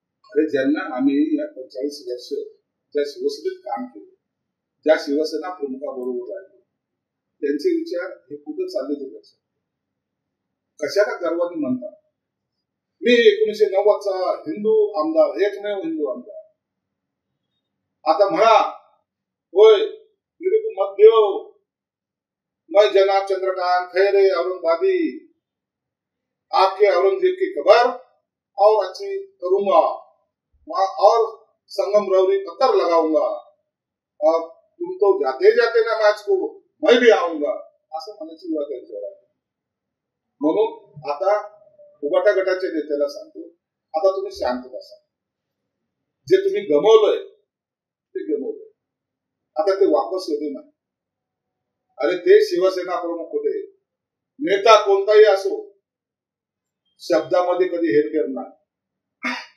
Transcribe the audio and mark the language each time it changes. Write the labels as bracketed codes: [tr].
[mr] अरे ज्यांना आम्ही या 45 वर्ष ज्या शिवसेनेत काम केलं, ज्या शिवसेना प्रमुखाबरोबर राहिलो, त्यांचे विचार हे कुठे चालले ते लक्षात कशाला गर्वाने म्हणतात मी 1990 चा हिंदू आमदार, एकमेव हिंदू आमदार। [hi] आता म्हणा होय मेरे को मत दो, मैं जनाब चंद्रकांत खैरे औरंगाबादी आपके औरंगजेब की कब्र और अच्छी करूंगा और संगम रवरी पत्थर लगाऊंगा और तुम तो जाते जाते नमाज को मैं भी आऊंगा [mr] असं म्हणायची वेळ त्यांच्यावर आहे। म्हणून आता उभाटा गटाच्या नेत्याला सांगतो, आता तुम्ही शांत बसा। जे तुम्ही गमावलंय ते गमावलंय, आता ते वापस येते नाही। अरे ते शिवसेना प्रमुख होते, नेता कोणताही असो शब्दामध्ये कधी हेरफेर नाही।